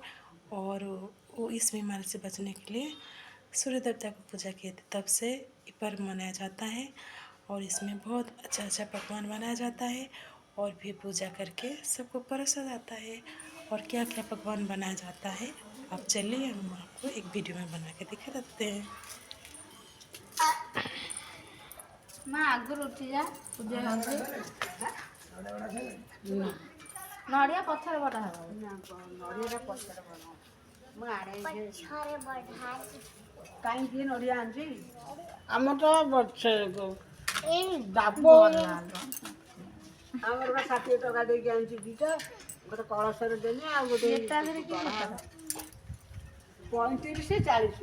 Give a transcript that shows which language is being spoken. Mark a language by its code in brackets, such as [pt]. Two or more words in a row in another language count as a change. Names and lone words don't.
[hi] और वो इस बीमारी से बचने के लिए सूर्य देवता की पूजा किए थे, तब से ये पर्व मनाया जाता है। और इसमें बहुत अच्छा अच्छा पकवान बनाया जाता है और भी पूजा करके सबको परोसा जाता है। और क्या क्या पकवान बनाया जाता है, आप चलिए हम आपको एक वीडियो में बना के दिखा देते हैं। [or] ମା ଆଗରୁ ଉଠିଯା ପୂଜା ହେଉଛି। ନଡ଼ିଆ ପଛରେ ବଟା ହେବ। ନଡ଼ିଆଟା ପଛରେ ବନା। ମୁଁ ଆଣେ କାହିଁକି ନଡ଼ିଆ ଆଣିଛି ଆମର ତ ଏଇ ଡାବ ଆମର ବା 60 ଟଙ୍କା ଦେଇକି ଆଣିଛି ଦିଟା, ଗୋଟେ କଳସରେ ଦେଲି ଆଉ ଗୋଟେ 35 40